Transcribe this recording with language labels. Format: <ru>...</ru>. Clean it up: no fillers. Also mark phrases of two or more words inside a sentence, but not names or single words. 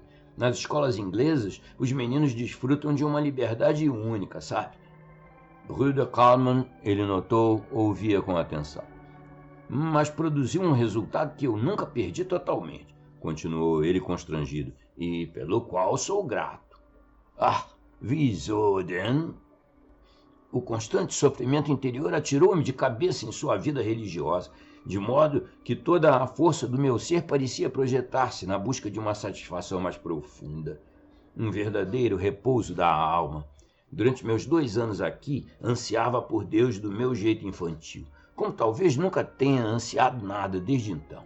<pt>Nas escolas inglesas, os meninos desfrutam de uma liberdade única, sabe? Brüder Kallmann, ele notou, ouvia com atenção. Mas produziu um resultado que eu nunca perdi totalmente, continuou ele constrangido, e pelo qual sou grato.</pt> <de>Ah, wieso denn?</de> <pt>O constante sofrimento interior atirou-me de cabeça em sua vida religiosa, de modo que toda a força do meu ser parecia projetar-se na busca de uma satisfação mais profunda, um verdadeiro repouso da alma. Durante meus 2 anos aqui, ansiava por Deus do meu jeito infantil, como talvez nunca tenha ansiado nada desde então.</pt>